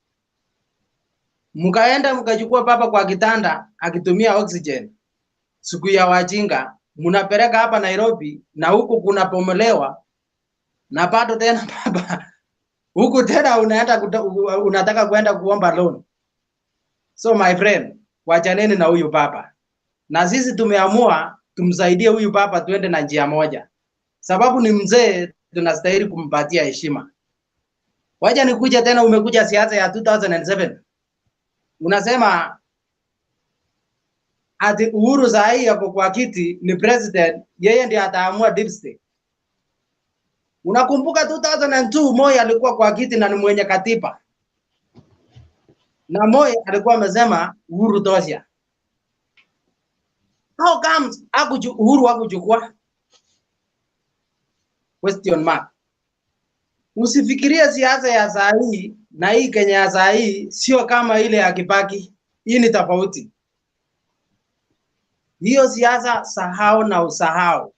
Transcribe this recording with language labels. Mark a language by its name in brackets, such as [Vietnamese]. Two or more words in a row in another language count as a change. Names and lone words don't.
[Swahili] Mkaenda mkachukua baba kwa kitanda akitumia oxygen. Siku ya wajinga mnapeleka hapa Nairobi na huku kuna pomolewa na bado tena baba huku tena unataka kwenda kuomba loan. [English] So my friend, [Swahili] wachaneni na huyu baba. Na sisi tumeamua tumsaidie huyu baba tuende na njia moja. Sababu ni mzee, tunastahili kumpatia heshima. Wacha nikuja tena, umekuja siasa ya 2007. Unasema ati Uhuru saa hii yako kwa kiti ni president, yeye ndiye ataamua [English] deep state. [Swahili] Unakumbuka 2002 Moi alikuwa kwa kiti na ni mwenye katiba. na Moi alikuwa amesema Uhuru tosha. [English] How comes Uhuru hakuchukua? Question mark. [Swahili] Usifikirie siasa ya saa hii na hii Kenya ya saa hii sio kama ile ya Kibaki. Hii ni tofauti. Hiyo siasa sahau na usahau.